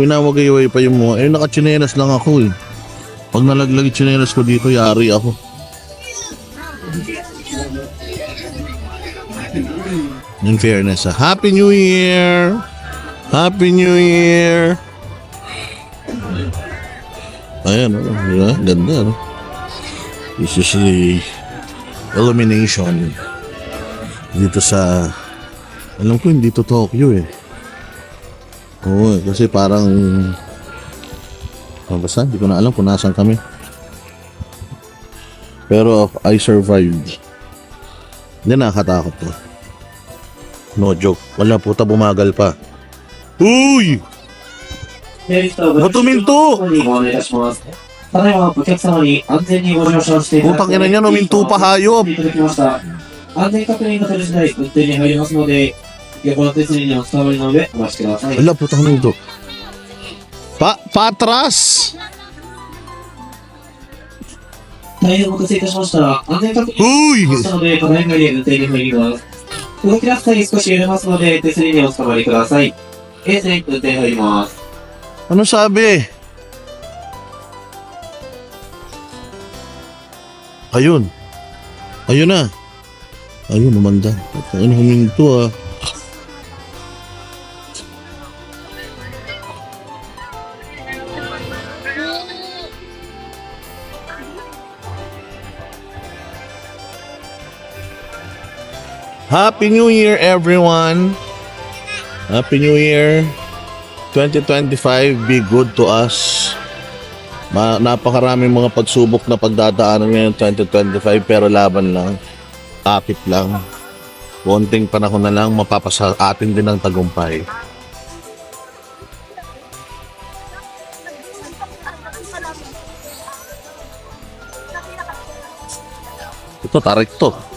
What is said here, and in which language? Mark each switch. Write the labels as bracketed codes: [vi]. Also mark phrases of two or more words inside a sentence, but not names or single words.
[tl] Winawagay-way pa yung mga, eh nakachinelas lang ako eh. Pag nalaglag yung chinelas ko dito, yari ako. [en] In fairness, Happy New Year! Happy New Year! [tl] Ayan, diba? Ganda, no? [en] This is the illumination [tl] dito sa, alam ko hindi to Tokyo eh. Oo, kasi parang basta, hindi ko na alam kung nasan kami. [en] Pero I survived. [tl] Hindi, nakakatakot to. [en] No joke. [tl] Wala puta, bumagal pa. Uy! Natuminto! [ja] お願いいたします。ただいまお客様に安全にご乗車していただ [tl] Putang ina niya, numinto pa hayop. [ja] いただきました。安全確認が取れ次第運転に入りますので、横の手すりにお伝わりの上お待ちください。 [tl] Wala puta, numinto. Patras! [ja] 大変お待たせいたしました。安全確認 [tl] Uy! [ja] したので、ただいまより運転に入ります。動き出す際少し揺れますので、手すりにお伝わりください。A 線運転入ります。 [tl] Ano sabi? Ayun. Ayun na. Ayun, umanda. Ano huminto ah. [en] Happy New Year everyone. Happy New Year. 2025, be good to us. [tl] Napakaraming mga pagsubok na pagdadaanan ngayon 2025, pero laban lang. Akit lang. Konting panahon na lang, mapapasa atin din ang tagumpay. Ito, tarik to.